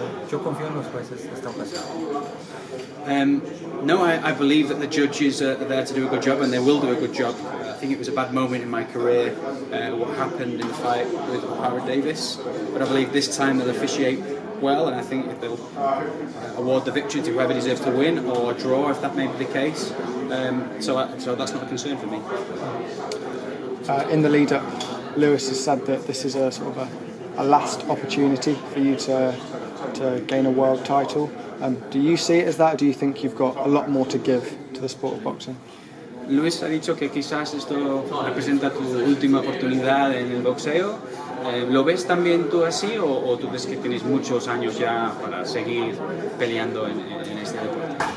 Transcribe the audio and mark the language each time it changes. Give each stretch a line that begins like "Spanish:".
Spanish: Yo confío en los jueces esta ocasión.
English: No, I believe that the judges are there to do a good job, and they will do a good job. I think it was a bad moment in my career, what happened in the fight with O'Hara Davies, but I believe this time they'll officiate well, and I think they'll award the victory to whoever deserves to win, or draw if that may be the case. So that's not a concern for me. In the lead-up, Lewis has said that this is a sort of a last opportunity for you to gain a world title. Do you see it as that, or do you think you've got a lot more to give to the sport of boxing?
Spanish: Luis ha dicho que quizás esto representa tu última oportunidad en el boxeo. ¿Lo ves también tú así o tú ves que tienes muchos años ya para seguir peleando en este deporte?